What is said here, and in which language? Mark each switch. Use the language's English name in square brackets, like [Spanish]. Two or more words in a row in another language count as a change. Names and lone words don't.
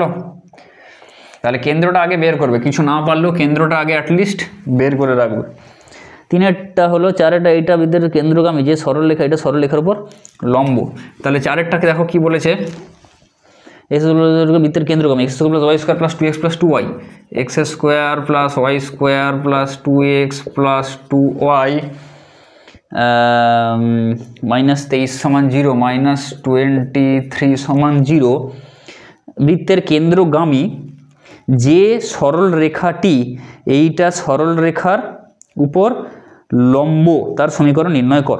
[Bangla] তাহলে কেন্দ্রটা আগে বের করবে, কিছু না পারলেও কেন্দ্রটা আগে অ্যাটলিস্ট বের করে রাখবে। 3-এরটা হলো 4-এটা, এইটা বৃত্তের কেন্দ্রগামী যে সরলরেখা, এটা সরলরেখার উপর লম্ব। তাহলে 4-এরটাকে দেখো কি বলেছে? বৃত্তের কেন্দ্রগামী x² + y² + 2x + 2y, x² + y² + 2x + 2y -23 সমান 0 -23 সমান 0। বৃত্তের কেন্দ্রগামী যে সরল রেখাটি এইটা সরল রেখার উপর লম্ব, তার সমীকরণ নির্ণয় করো।